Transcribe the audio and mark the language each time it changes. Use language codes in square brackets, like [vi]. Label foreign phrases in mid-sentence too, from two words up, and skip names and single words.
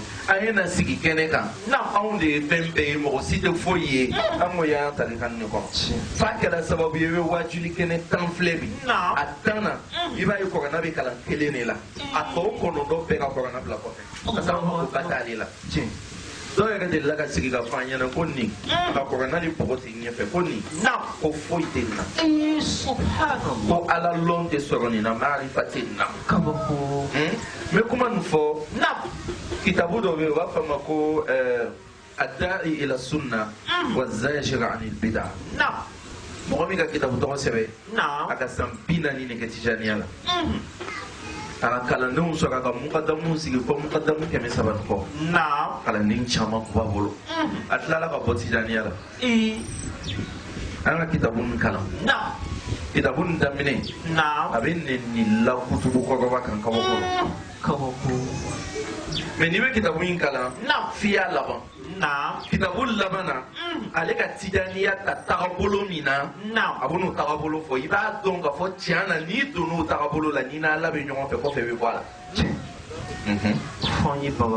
[bm] an ye na sigi kɛnɛ kan anw de ye fɛn bɛɛ ye mɔgɔ si tɛ foyi ye an ko y'an ta kan de kɔnɔ fa kɛra sababu ye i bɛ wajuli kɛnɛ tan filɛ bi a tan na i b'a ye kɔrɔna bɛ kalan kelen de la a tɔ kɔnɔntɔn bɛɛ ka kɔrɔna bila kɔfɛ [fr] parce que [bm] an ko ba t'ale la dɔw yɛrɛ delila ka sigi ka fɔ an ɲɛna ko nin ka kɔrɔna ni bɔgɔ tɛ ɲɛfɛ ko nin ko foyi tɛ nin na Subhanallah. ko ala lɔn tɛ sɔrɔ nin na marifa tɛ nin na Kaboko. n bɛ kuma nin fɔ kitabu dɔ bɛ yen u b'a fɔ a ma ko [ar] الداعي إلى السنة والزاجر عن البدع [bm] mɔgɔ min ka kitabu tɔgɔ sɛbɛ a ka san 40 de kɛ tijaniya la a ka kalandenw sɔrɔ a ka mukadamu sigi fɔ mukadamu 300 kɔ kalanden caman kun b'a bolo a tilala ka bɔ tijaniya la an ka kitabu nin kalan kitabu nin daminɛ a bɛ nɛni la kutubu kɔrɔba kan kabakɔrɔ mais n'i bɛ kitabu in kalan f'i y'a laban kitabu laban na ale ka tijaniya ta tagabolo min na a bɛ n'o tagabolo fɔ i b'a dɔn k'a fɔ tiɲɛ na n'i donn'o tagabolo la n'i n'ala bɛ ɲɔgɔn fɛ kɔfɛ i bɛ bɔ a la.